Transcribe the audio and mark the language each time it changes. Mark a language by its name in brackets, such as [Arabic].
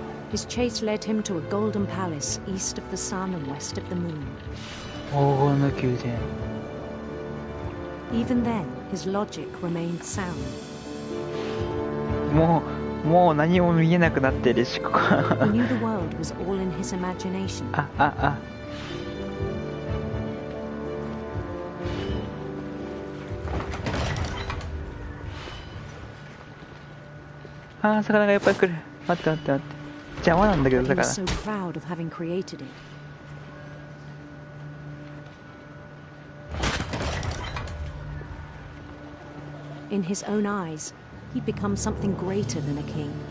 [English] His chase led him to a golden palace east of the sun and west of the moon. [Japanese] 黄金の宮殿 [English] Even then, his logic remained sound. [Japanese] もう何も見えなくなってるしここ [English] He knew the world was all in his imagination. [Japanese] 魚がいっぱい来る待って待って待って邪魔なんだけど [English] He [Japanese] 魚 [English] was so proud of having created it. In his own eyes, he'd become something greater than a king.